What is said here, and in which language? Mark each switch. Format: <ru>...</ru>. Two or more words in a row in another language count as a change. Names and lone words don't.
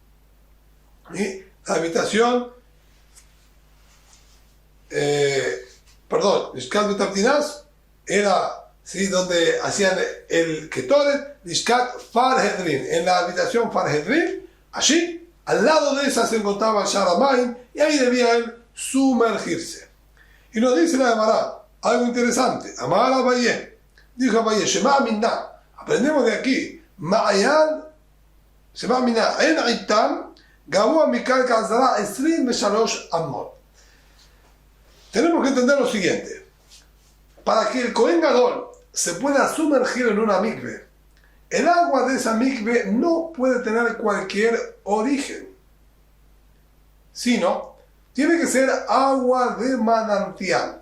<es>Y la habitación, Lishkat Bet Abtinaz era donde hacían el Ketoret, Lishkat Farhedrin, en la habitación Farhedrin, allí, al lado de esa se encontraba el Sha'ar HaMayim, y ahí debía él sumergirse. Y nos dice la Gemara algo interesante.</es> <arc>אמר אביי.</arc> <es>Dijo Abaye,</es> <arc>שמע מינה,</arc> <es>aprendemos de aquí,</es> <he>Ma'ayan,</he> <arc>שמע מינה,</arc> <he>עין עיטם גבוה מכל העזרה עשרים ושלש אמות. Tenemos que entender lo siguiente. Para que el כהן גדול se pueda sumergir en una mikve, el agua de esa mikve no puede tener cualquier origen, sino tiene que ser agua de manantial.</he>